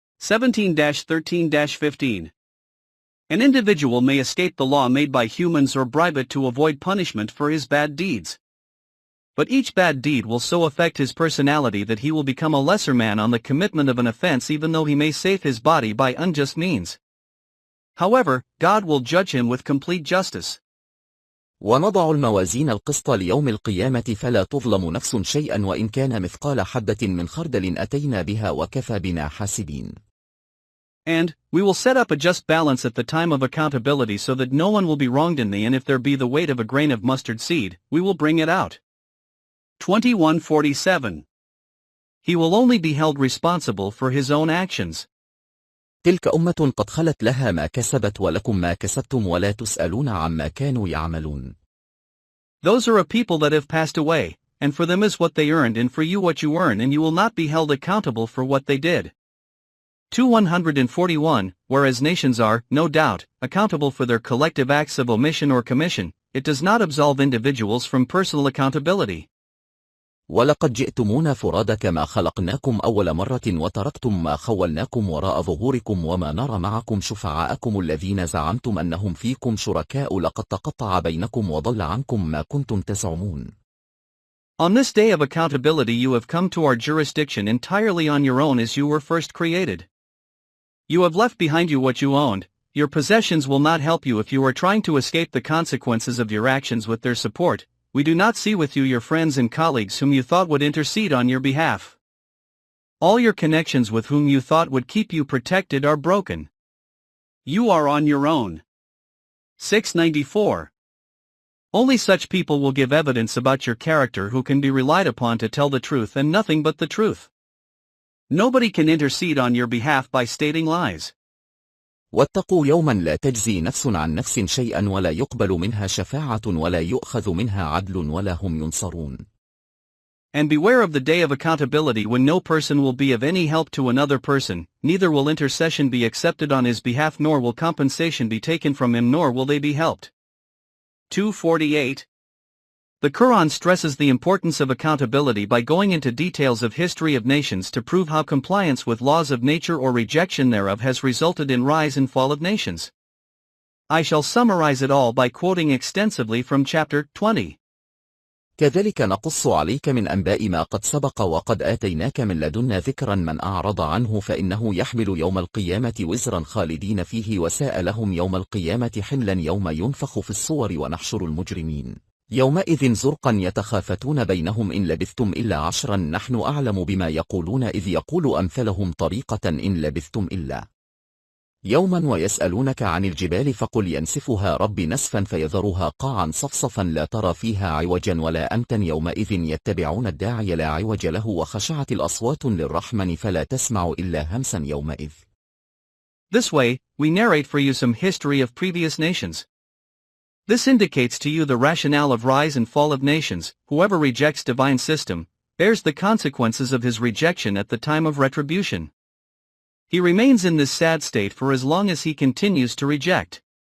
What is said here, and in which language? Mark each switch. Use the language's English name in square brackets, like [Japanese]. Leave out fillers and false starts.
[English] 17-13-15. An individual may escape the law made by humans or bribe it to avoid punishment for his bad deeds. But each bad deed will so affect his personality that he will become a lesser man on the commitment of an offense, even though he may save his body by unjust means. However, God will judge him with complete justice. [Arabic] ونضع الموازين القسط ليوم القيامة فلا تظلم نفس شيئا وإن كان مثقال حبة من خردل أتينا بها وكفى بنا حاسبين. [English] And we will set up a just balance at the time of accountability so that no one will be wronged in thee, and if there be the weight of a grain of mustard seed, we will bring it out. 21:47. He will only be held responsible for his own actions. [Arabic] تلك أمة قد خلت لها ما كسبت ولكم ما كسبتم ولا تسألون عما كانوا يعملون. [English] Those are a people that have passed away, and for them is what they earned, and for you what you earn, and you will not be held accountable for what they did. 2141. Whereas nations are, no doubt, accountable for their collective acts of omission or commission, it does not absolve individuals from personal accountability. [Arabic] ولقد جئتمونا فرادى كما خلقناكم أول مرة وتركتم ما خولناكم وراء ظهوركم وما نرى معكم شفعاءكم الذين زعمتم أنهم فيكم شركاء لقد تقطع بينكم وضل عنكم ما كنتم تزعمون. [English] On this day of accountability you have come to our jurisdiction entirely on your own as you were first created. You have left behind you what you owned. Your possessions will not help you if you are trying to escape the consequences of your actions with their support. We do not see with you your friends and colleagues whom you thought would intercede on your behalf. All your connections with whom you thought would keep you protected are broken. You are on your own. 694. Only such people will give evidence about your character who can be relied upon to tell the truth and nothing but the truth. Nobody can intercede on your behalf by stating lies. [Arabic] واتقوا يوما لا تجزي نفس عن نفس شيئا ولا يقبل منها شفاعة ولا يؤخذ منها عدل ولا هم ينصرون. [English] And beware of the day of accountability when no person will be of any help to another person, neither will intercession be accepted on his behalf nor will compensation be taken from him nor will they be helped. 248. The Quran stresses the importance of accountability by going into details of history of nations to prove how compliance with laws of nature or rejection thereof has resulted in rise and fall of nations. I shall summarize it all by quoting extensively from chapter 20. [Arabic] كذلك نقص عليك من أنباء ما قد سبق وقد آتيناك من لدنا ذكرا من أعرض عنه فإنه يحمل يوم القيامة وزرا خالدين فيه وساء لهم يوم القيامة حملا يوم ينفخ في الصور ونحشر المجرمين يومئذ زرقا يتخافتون بينهم إن لبثتم إلا عشرا نحن أعلم بما يقولون إذ يقول أمثلهم طريقة إن لبثتم إلا يوما ويسألونك عن الجبال فقل ينسفها ربي نسفا فيذرها قاعا صفصفا لا ترى فيها عوجا ولا أمتا يومئذ يتبعون الداعي لا عوج له وخشعت الأصوات للرحمن فلا تسمع إلا همسا يومئذ. [English] This way, we narrate for you some history of previous nations. This indicates to you the rationale of rise and fall of nations. Whoever rejects divine system bears the consequences of his rejection at the time of retribution. He remains in this sad state for as long as he continues to reject.